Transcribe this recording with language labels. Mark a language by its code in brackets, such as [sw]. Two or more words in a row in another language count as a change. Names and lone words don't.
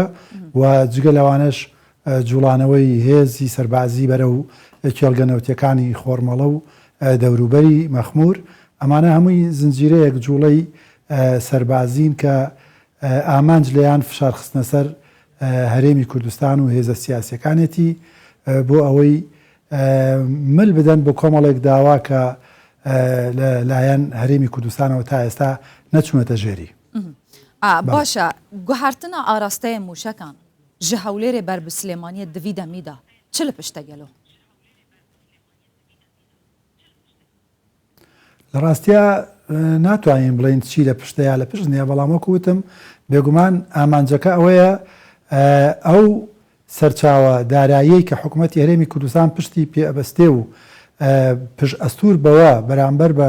[ckb] و جگە لەوانش جوڵانەوەی هێزی سەربازی بەرە و کێڵگەنەوتیەکانی خۆرمەڵە و دەوروبەری مەخمور ئەمانە هەمووی زنجیرەیەک جوڵەی سەربازین کە ئامانج لەیان فشارخستنە سەر هەرێمی کوردستان و هێزە سیاسیەکانێتی بۆ ئەوەی مل بدەن بۆ کۆمەڵێک داوا کە لایەن هەرێمی کوردستانەوە تا ئێستا نەچوونەتە ژێری. [ku] باشە گوهرتنا ئاراستەیە موشەکان ji hewlêrê ber bi Silêmaniyê divî demî da çi li pişte gelo? [ckb] لە ڕاستیە ناتوانین بڵین چی لە پشتەیە لە پشت نییە بەڵام وەکو وتم بێگومان ئامانجەکە ئەوەیە ئەو سەرچاوە داراییەی کە حکوومەتی هەرێمی کوردستان پشتی پێئەبەستێ و پشت ئەستور بەوە بەرامبەر بە